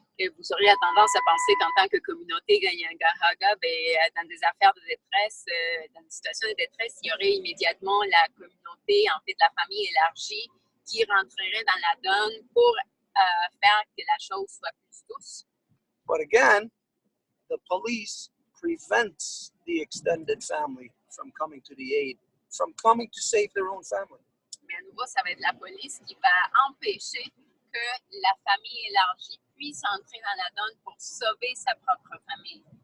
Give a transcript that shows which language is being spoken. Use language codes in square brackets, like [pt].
[fr] Et vous auriez tendance à penser qu'en tant que communauté Kanyagahaga, dans des affaires de détresse, dans des situations de détresse, il y aurait immédiatement la communauté, en fait, la famille élargie, qui rentrerait dans la donne pour faire que la chose soit plus douce. [en] But again, the police prevents the extended family from coming to the aid, from coming to save their own family. [fr] Mais à nouveau, ça va être la police qui va empêcher que la famille élargie puisse entrer dans la donne pour sauver sa propre famille.